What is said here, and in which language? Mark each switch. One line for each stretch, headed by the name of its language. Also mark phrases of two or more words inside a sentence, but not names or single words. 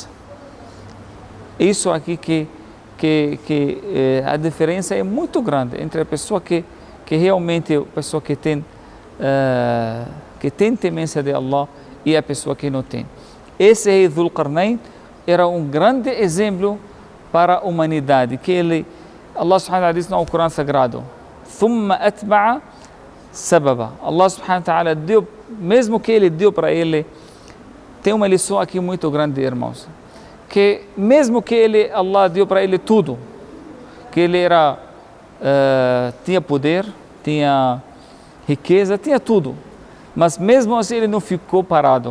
Portuguese: Isso aqui que a diferença é muito grande entre a pessoa que realmente, a pessoa que tem temência de Allah e a pessoa que não tem. Esse rei Dhul-Qarnayn era um grande exemplo para a humanidade, que Allah
Arabic: سبحانه وتعالى
Portuguese: diz no Corão Sagrado,
Arabic: ثُمَّ أَتْبَعَ sababa.
Portuguese: Allah
Arabic: سبحانه وتعالى
Portuguese: deu, mesmo que ele deu para ele, tem uma lição aqui muito grande, irmãos, que mesmo que Allah deu para ele tudo, que ele tinha poder, tinha riqueza, tinha tudo, mas mesmo assim ele não ficou parado.